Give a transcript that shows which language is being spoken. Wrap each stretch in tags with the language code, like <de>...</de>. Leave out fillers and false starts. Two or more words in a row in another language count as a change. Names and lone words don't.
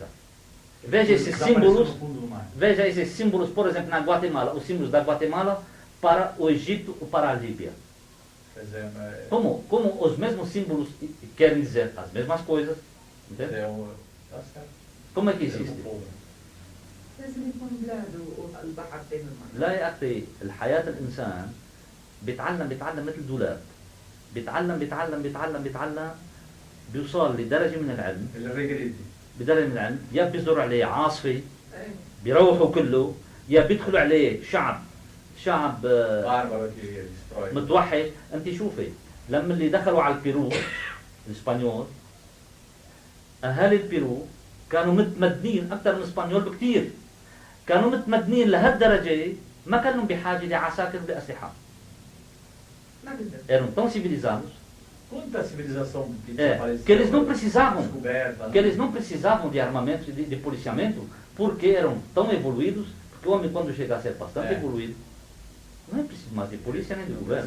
<pt>Veja esses símbolos, por exemplo, na Guatemala, os símbolos da Guatemala para o Egito ou para a Líbia. Como os mesmos símbolos querem dizer as mesmas coisas, entende? Como é que existe?</pt> <ar>لازم يكون بلاده البحر بين الماء. لا يا أخي، الحياة الإنسان بيتعلم مثل دولاب، بيتعلم بيوصل لدرجة من العلم، يا بيزرع عليه عاصفة بيروحوا كله، يا بيدخلوا عليه شعب متوحد. أنت شوفي لما اللي دخلوا على البيرو الإسبانيول، أهالي البيرو كانوا متمدنين أكثر من الإسبانيول بكثير. كانوا متمدنين لهالدرجة ما كانوا بحاجة لعساكر بأسلحة.</ar> <pt>Eram tão civilizados Quanta civilização que eles não precisavam de armamento, de policiamento, porque eram tão evoluídos, porque o homem quando chega a ser bastante evoluído, não é preciso mais de polícia nem de governo.</pt>